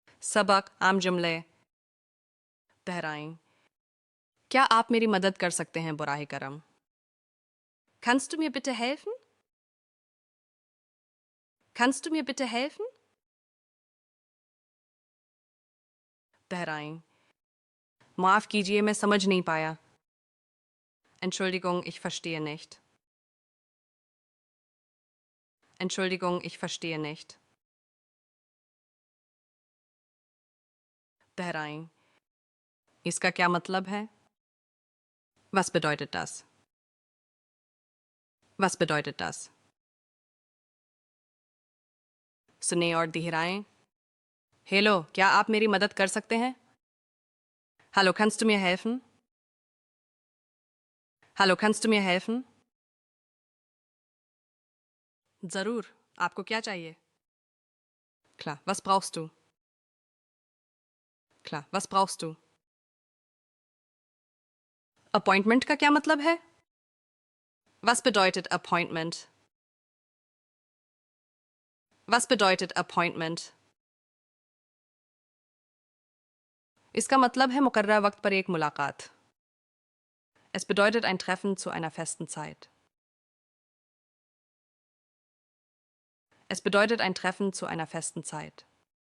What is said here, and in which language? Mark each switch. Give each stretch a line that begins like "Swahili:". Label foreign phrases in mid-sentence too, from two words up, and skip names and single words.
Hindi: सबक आम जुमले दोहराएं। क्या आप मेरी मदद कर सकते हैं बुराह करम?
German: Kannst du mir bitte helfen? Kannst du mir bitte helfen?
Hindi: दोहराएं। माफ कीजिए, मैं समझ नहीं पाया।
German: Entschuldigung, ich verstehe nicht. Entschuldigung, ich verstehe nicht. दोहराएं।
Hindi: इसका क्या मतलब है?
German: Was bedeutet das? Was bedeutet das?
Hindi: सुने और दोहराएं। हेलो, क्या आप मेरी मदद कर सकते हैं?
German: Hallo, kannst du mir helfen? Hallo, kannst du mir helfen?
Hindi: जरूर, आपको क्या चाहिए?
German: Klar, was brauchst du? Klar, was brauchst du?
Hindi: Appointment का क्या मतलब है?
German: Was bedeutet Appointment? Was bedeutet Appointment?
Hindi: इसका मतलब है मुकर्रर वक्त पर एक मुलाकात।
German: Es bedeutet ein Treffen zu einer festen Zeit. Es bedeutet ein Treffen zu einer festen Zeit.